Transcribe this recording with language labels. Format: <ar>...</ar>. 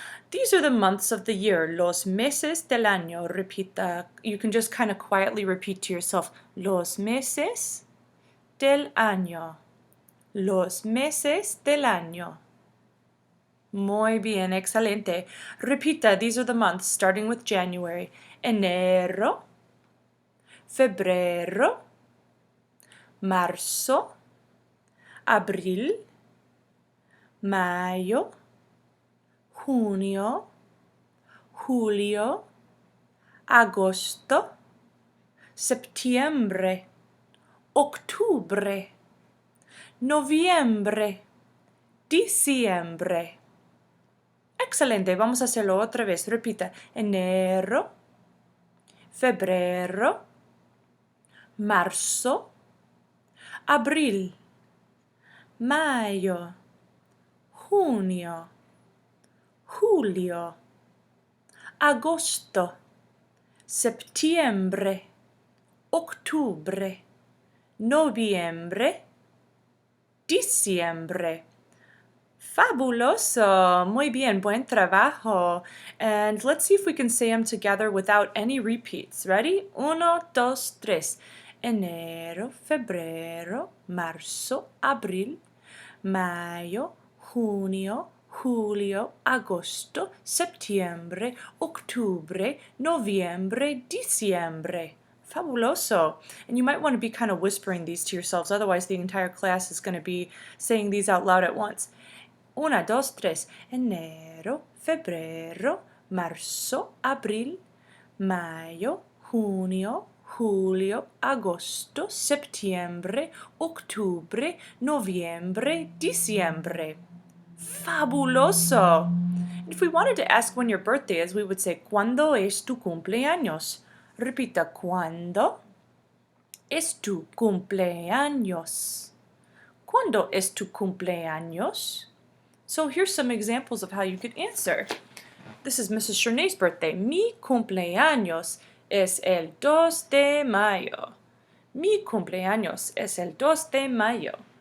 <en>These are the months of the year,</en> <es>los meses del año. Repita,</es> <en>you can just kind of quietly repeat to yourself,</en> <es>los meses del año. Los meses del año. Muy bien, excelente. Repita,</es> <en>these are the months, starting with January.</en> <es>Enero, febrero, marzo, abril, mayo, junio, julio, agosto, septiembre, octubre, noviembre, diciembre. Excelente, vamos a hacerlo otra vez. Repita, enero, febrero, marzo, abril, mayo, junio, julio, agosto, septiembre, octubre, noviembre, diciembre. Fabuloso! Muy bien, buen trabajo.</es> <en>And let's see if we can say them together without any repeats. Ready?</en> <es>Uno, dos, tres. Enero, febrero, marzo, abril, mayo, junio, julio, agosto, septiembre, octubre, noviembre, diciembre. Fabuloso.</es> <en>And you might want to be kind of whispering these to yourselves, otherwise the entire class is going to be saying these out loud at once.</en> <es>Una, dos, tres. Enero, febrero, marzo, abril, mayo, junio, julio, agosto, septiembre, octubre, noviembre, diciembre. Fabuloso!</es> <en>If we wanted to ask when your birthday is, we would say,</en> <es>¿Cuándo es tu cumpleaños? Repita, ¿cuándo es tu cumpleaños? ¿Cuándo es tu cumpleaños?</es> <en>So here's some examples of how you could answer. This is Mrs. Chernay's birthday.</en> <es>Mi cumpleaños es el 2 de mayo. Mi cumpleaños es el 2 de mayo.</es>